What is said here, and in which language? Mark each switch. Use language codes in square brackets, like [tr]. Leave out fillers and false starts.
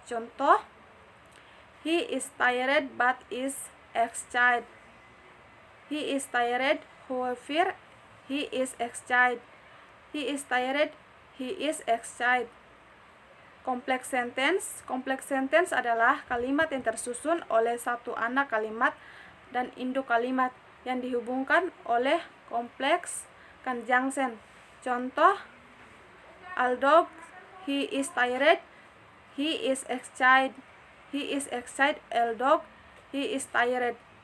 [en] Contoh, he is tired but is excited. He is tired, however, he is excited. He is tired, he is excited. [id] Complex sentence adalah kalimat yang tersusun oleh satu anak kalimat dan induk kalimat yang dihubungkan oleh complex conjunction. [en] Contoh, although he is tired, he is excited. He is excited, although he is tired.